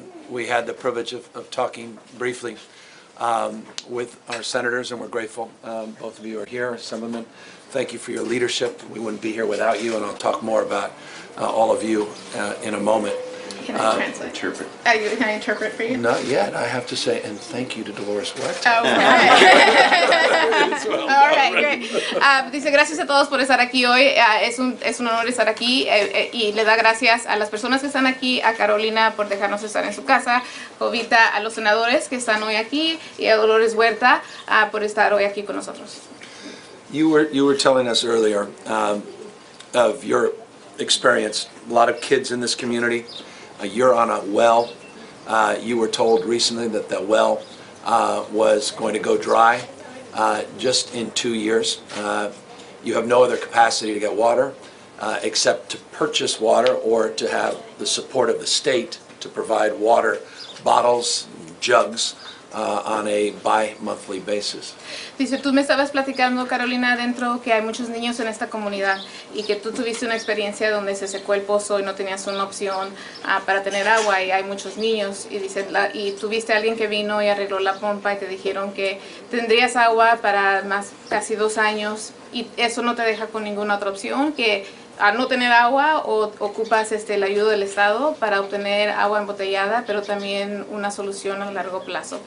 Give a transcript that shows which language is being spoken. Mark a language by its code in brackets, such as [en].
[en] We had the privilege of talking briefly with our senators, and we're grateful. Both of you are here, some of them. Thank you for your leadership. We wouldn't be here without you, and I'll talk more about all of you in a moment. Can I translate? Interpret. Can I interpret for you? Not yet. I have to say, and thank you to Dolores Huerta. Oh, all right, great. [es] Dice, gracias a todos por estar aquí hoy. Es un honor estar aquí y le da gracias a las personas que están aquí, a Carolina por dejarnos estar en su casa, Jovita, a los senadores que están hoy aquí y a Dolores Huerta por estar hoy aquí con nosotros. [en] You were telling us earlier of your experience. A lot of kids in this community. You're on a well. You were told recently that the well was going to go dry just in 2 years. You have no other capacity to get water except to purchase water or to have the support of the state to provide water bottles, jugs, on a bi-monthly basis. [es] Dice, tú me estabas platicando, Carolina, adentro que hay muchos niños en esta comunidad y que tú tuviste una experiencia donde se secó el pozo y no tenías una opción para tener agua y hay muchos niños y dice, y tuviste a alguien que vino y arregló la pompa y te dijeron que tendrías agua para casi 2 años y eso no te deja con ninguna otra opción, que a no tener agua o ocupas la ayuda del Estado para obtener agua embotellada, pero también una solución a largo plazo.